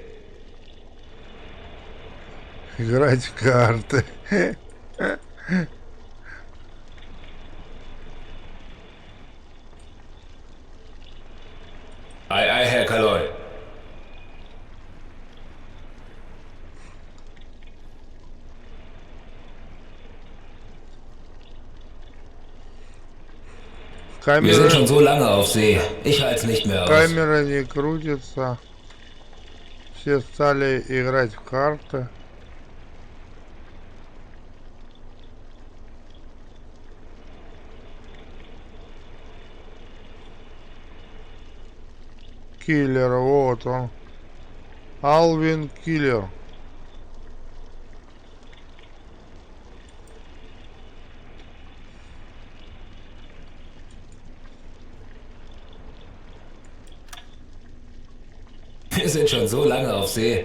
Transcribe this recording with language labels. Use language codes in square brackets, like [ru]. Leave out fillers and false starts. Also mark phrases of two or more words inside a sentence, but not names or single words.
[ru] Играть в карты. [de] Ei, ei, Herr Kaloi. Wir sind schon so lange auf See. Ich halte es nicht mehr aus. [ru] Камера не крутится. Все стали играть в карты. Киллер, вот он. Алвин Киллер. [de] Wir sind schon so lange auf See.